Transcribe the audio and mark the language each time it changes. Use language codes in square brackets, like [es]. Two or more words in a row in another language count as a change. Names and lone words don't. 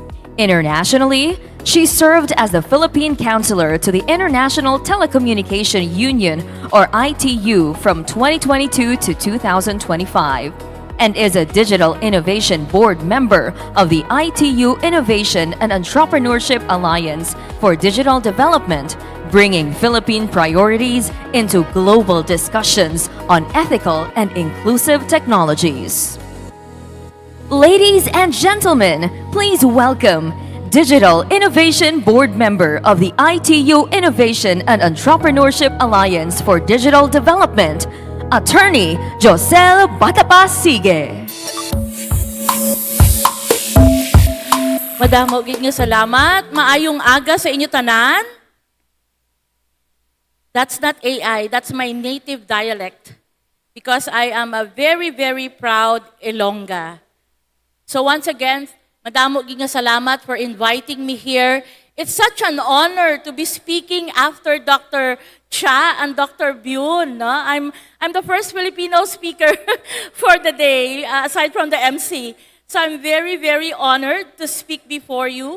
[en] Internationally, she served as the Philippine Counselor to the International Telecommunication Union, or ITU, from 2022 to 2025, and is a Digital Innovation Board member of the ITU Innovation and Entrepreneurship Alliance for Digital Development, bringing Philippine priorities into global discussions on ethical and inclusive technologies. Ladies and gentlemen, please welcome Digital Innovation Board member of the ITU Innovation and Entrepreneurship Alliance for Digital Development, Attorney Josel Batapasige. [hil] Madamo gid nga salamat. Maayong aga sa inyo tanan. [en] That's not AI, that's my native dialect. Because I am a very, very proud Ilongga. So once again, [hil] madamo gid nga salamat [en] for inviting me here. It's such an honor to be speaking after Dr. Cha and Dr. Bune. No? I'm the first Filipino speaker for the day, aside from the MC. So I'm very, very honored to speak before you.